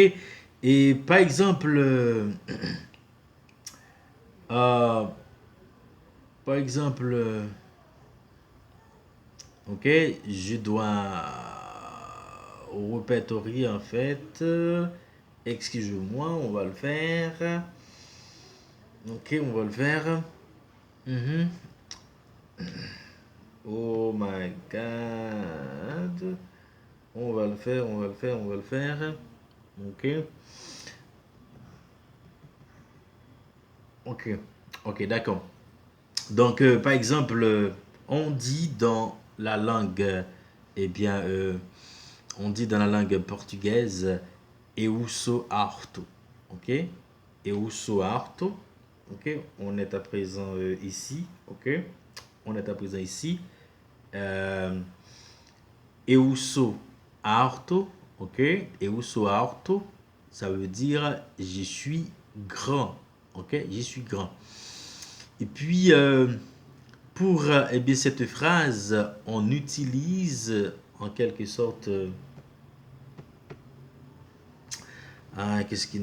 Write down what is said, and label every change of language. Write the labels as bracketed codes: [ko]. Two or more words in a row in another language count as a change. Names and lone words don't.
[fr] Et par exemple, euh, par exemple, ok, je dois répertorier en fait. Excusez-moi, on va le faire. Ok, on va le faire. Mhm. [en] Oh my god. [fr] On va le faire, on va le faire, on va le faire. Ok. Ok. Ok, d'accord. Donc, par exemple, on dit dans la langue, on dit dans la langue portugaise, [pt] eu sou harto. Ok. Eu sou harto. Ok. [fr] On est à présent ici. Ok. On est à présent ici. [pt] Euh, Eu sou harto, ok? Eu sou harto, [fr] ça veut dire je suis grand, ok? Je suis grand. Et puis, pour cette phrase, on utilise en quelque sorte. Qu'est-ce qui.